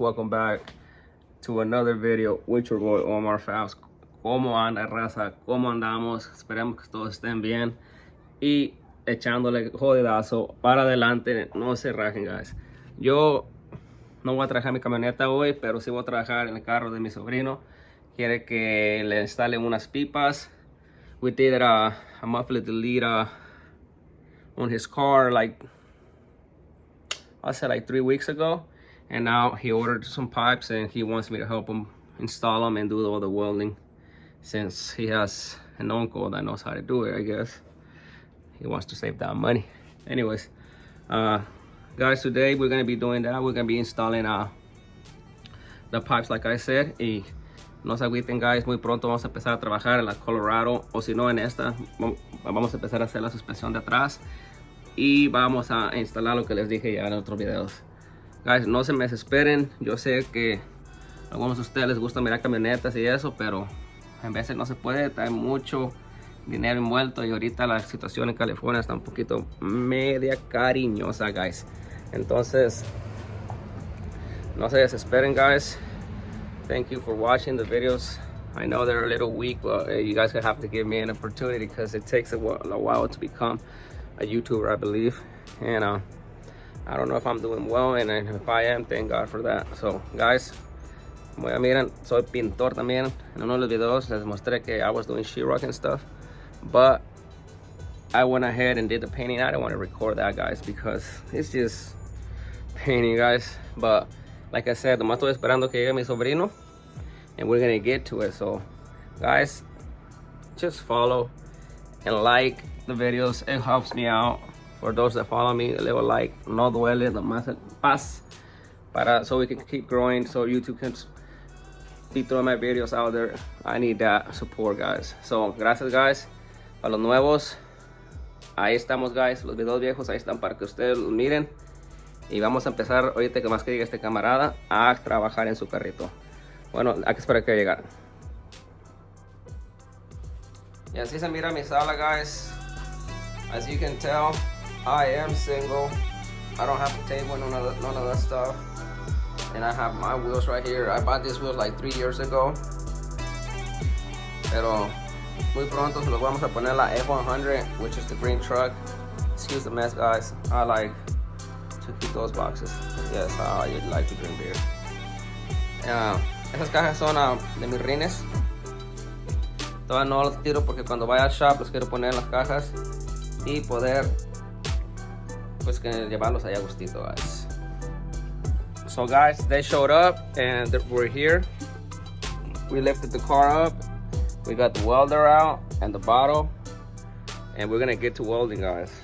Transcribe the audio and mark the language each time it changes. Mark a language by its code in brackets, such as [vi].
[en] Welcome back to another video with your boy Omar Fabs. [es] ¿Cómo anda, raza? ¿Cómo andamos? Esperemos que todos estén bien y echándole jodidazo para adelante. No se rajen, guys. Yo no voy a trabajar mi camioneta hoy, pero sí voy a trabajar en el carro de mi sobrino. Quiere que le instalen unas pipas. [en] We did a muffler delete on his car like 3 weeks ago. And now he ordered some pipes and he wants me to help him install them and do all the welding, since he has an uncle that knows how to do it. I guess he wants to save that money. Anyways, guys, today we're gonna be doing that. We're gonna be installing the pipes, like I said. [es] Y no se agüiten, guys, muy pronto vamos a empezar a trabajar en la Colorado, o si no en esta vamos a empezar a hacer la suspensión de atrás y vamos a instalar lo que les dije ya en otros videos. Guys, no se me desesperen. Yo sé que a algunos de ustedes les gusta mirar camionetas y eso, pero en veces no se puede. Hay mucho dinero envuelto y ahorita la situación en California está un poquito media cariñosa, guys. Entonces, no se desesperen, guys. [en] Thank you for watching the videos. I know they're a little weak, but you guys have to give me an opportunity because it takes a while to become a YouTuber, I believe. And I don't know if I'm doing well, and if I am, thank God for that. [es] So, guys, como ya miran, soy pintor también. En uno de los videos les mostré que [en] I was doing sheetrock and stuff, but I went ahead and did the painting. I didn't want to record that, guys, because it's just painting, guys. But like I said, [es] nomás estoy esperando que llegue mi sobrino, [en] and we're gonna get to it. So, guys, just follow and like the videos. It helps me out. For those that follow me, leave a like. [es] No duele, nomás el paz, [en] so we can keep growing, so YouTube can be throwing my videos out there. I need that support, guys. So, gracias, guys. [es] A los nuevos, ahí estamos, guys. Los videos viejos ahí están para que ustedes los miren. Y vamos a empezar, ahorita que más que llegue este camarada, a trabajar en su carrito. Bueno, hay que esperar que llegue. Y así se mira mi sala, guys. [en] As you can tell, I am single. I don't have a table, none of that stuff. And I have my wheels right here. I bought these wheels like 3 years ago. [es] Pero muy pronto se los vamos a poner la [en] F100, which is the green truck. Excuse the mess, guys. I like to keep those boxes. Yes, I like to drink beer. [es] Esas cajas son de mis rines. Todavía no los tiro porque cuando vaya al shop los quiero poner en las cajas y poder pues que llevarlos allá a gustito, guys. [en] So, guys, they showed up and we're here. We lifted the car up. We got the welder out and the bottle, and we're gonna get to welding, guys.